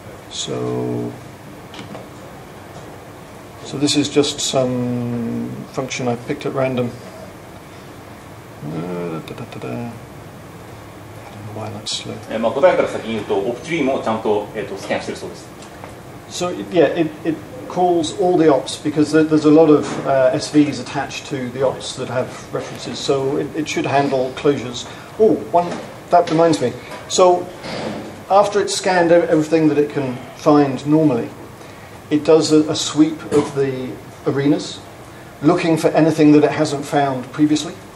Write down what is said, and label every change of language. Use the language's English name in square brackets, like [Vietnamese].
[English] So this is just some function I picked at random. I don't know why that's slow. [Japanese] 答えから先に言うと、オプトリーもちゃんとスキャンしてるそうです。 [English] So yeah, it calls all the ops because there's a lot of SVs attached to the ops that have references, so it should handle closures. Oh, that reminds me. So after it's scanned everything that it can find normally, it does a sweep of the arenas, looking for anything that it hasn't found previously.